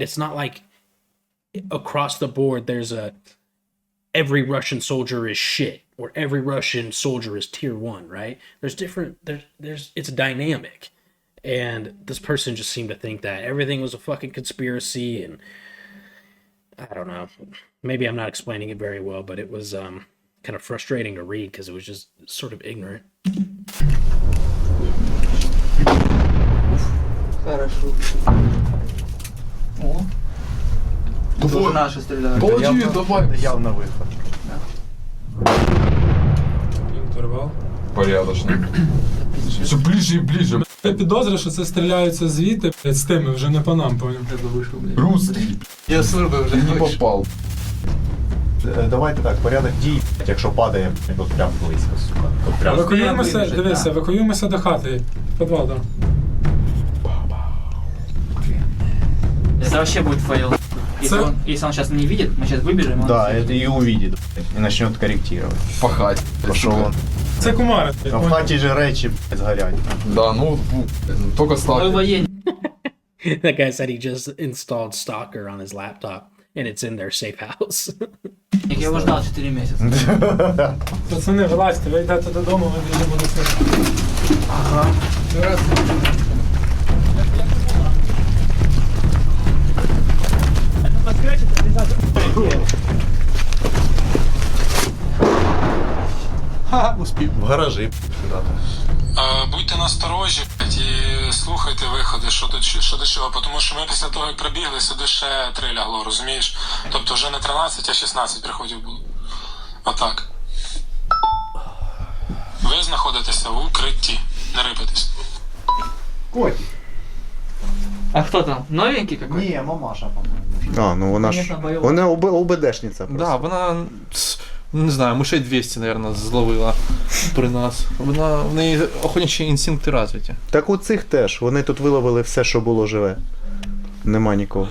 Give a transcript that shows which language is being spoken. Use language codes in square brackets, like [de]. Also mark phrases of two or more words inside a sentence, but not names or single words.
[en] It's not like across the board there's every Russian soldier is shit or every Russian soldier is tier 1, right? There's it's dynamic. And this person just seemed to think that everything was a fucking conspiracy, and I don't know. Maybe I'm not explaining it very well, but it was kind of frustrating to read because it was just sort of ignorant. [ru] Хорошо. О. Тоже наши стреляют. Молодцы, давай. Явно виход. [uk] Інтервал. [ru] Порядочно. Все ближе и ближе. [uk] Я підозрюю, що це стріляються звідти, з тими, вже не по нам, поняв. [ru] Русский. Я службы уже Не попал. [uk] Давайте так, порядок дій, якщо падає, от прям близько, сука. От прям. Евакуюємося, дивися, евакуюємося до хати. В підвал, так. [ru] Это вообще будет фейл. Если он сейчас не видит, мы сейчас выбежим. Да, это и увидит, и начнет корректировать. Пахать. Пошел он. [uk] Це кумари. А в хаті же речі згорять. [ru] Да, ну, только Ой, стал. военный. [en] That guy said he just installed Stalker on his laptop and it's in their safe house. [ru] Я его ждал 4 месяца. [uk] Пацани, вилазьте, ви йдете додому, ви біжимо до себе. Ага. Успів. В гаражі. Будьте насторожі і слухайте виходи, що до чого, тому що ми після того, як прибігли, сюди ще 3 лягло, розумієш? Тобто вже не 13, а 16 приходів було. Отак. Ви знаходитеся в укритті, не рипайтесь. Котик. [ru] А кто там? Новенький какой? [uk] Ні, мамаша, по-моєму. А, ну вона ж... Конечно, бойова. Вона ОБДшниця просто. Да, вона, не знаю, мишей 200, мабуть, зловила при нас. В неї охотничі інстинкти розвиті. Так у цих теж. Вони тут виловили все, що було живе. Нема нікого.